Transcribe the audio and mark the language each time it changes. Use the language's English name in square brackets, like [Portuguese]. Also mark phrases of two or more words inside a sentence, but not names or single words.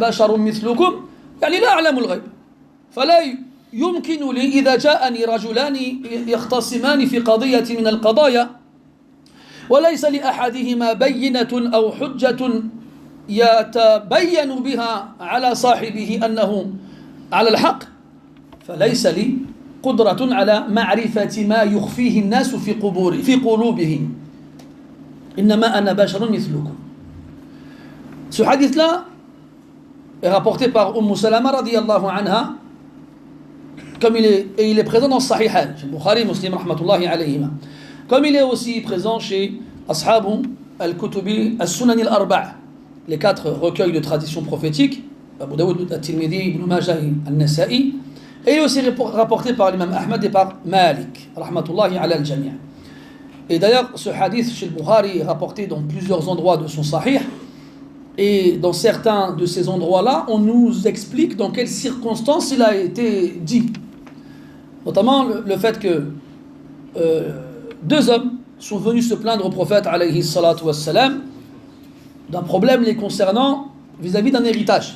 [Arabic] بشر مثلكم يعني لا أعلم الغيب، فلا يمكن لي إذا جاءني رجلان يختصمان في قضية من القضايا وليس لأحدهما بينة أو حجة يتبين بها على صاحبه أنه على الحق، فليس لي قدرة على معرفة ما يخفيه الناس في قلوبهم. إنما أنا بشر مثلكم. [French] Ce hadith-là est rapporté par Salama [Arabic] رضي الله عنها, [French] comme il est présent dans Sahihain, chez Bukhari, Muslim, [Arabic] رحمة الله عليهما. [French] Comme il est aussi présent chez [Arabic] أصحاب الكتب السنن الأربع', [French] les 4 recueils de traditions prophétiques, Abu Daoud, al-Tirmidhi, Ibn Majah, al-Nasa'i, et il est aussi rapporté par l'imam Ahmad et par Malik, [Arabic] رحمة الله على الجميع'. [French] Et d'ailleurs, ce hadith chez le Bukhari est rapporté dans plusieurs endroits de son Sahih, et dans certains de ces endroits-là, on nous explique dans quelles circonstances il a été dit. Notamment le fait que 2 hommes sont venus se plaindre au prophète [Arabic] عليه الصلاة والسلام [French] d'un problème les concernant vis-à-vis d'un héritage.